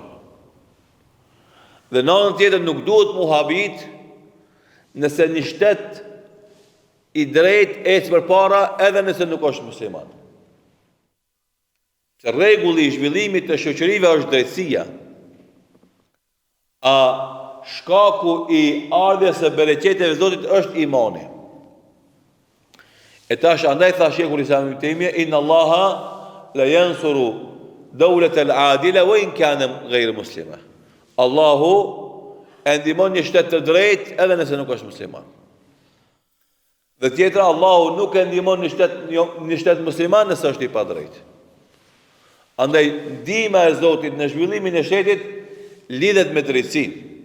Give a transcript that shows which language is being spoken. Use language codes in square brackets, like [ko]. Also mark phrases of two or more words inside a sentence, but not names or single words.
[sq] Dhe në anën tjetër nuk duhet mu habit nëse një shtet i drejt ecë përpara edhe nëse nuk është musliman. Se rregulli i zhvillimit të shoqërive është drejtësia. A shkaku i ardhjes së bereqeteve të Zotit është imani. E tash andaj tha Sheikhul Islam Ibn Taymiyah, [ar] إن الله لا ينصر دولة عادلة وإن كان غير مسلمة. [sq] Allahu e ndihmon një shtet të drejtë edhe nëse nuk është musliman. Dhe tjetra, Allahu nuk e ndihmon një shtet musliman nëse është i padrejtë. Andaj, ndihma e Zotit në zhvillimin e shtetit lidhet me drejtësinë.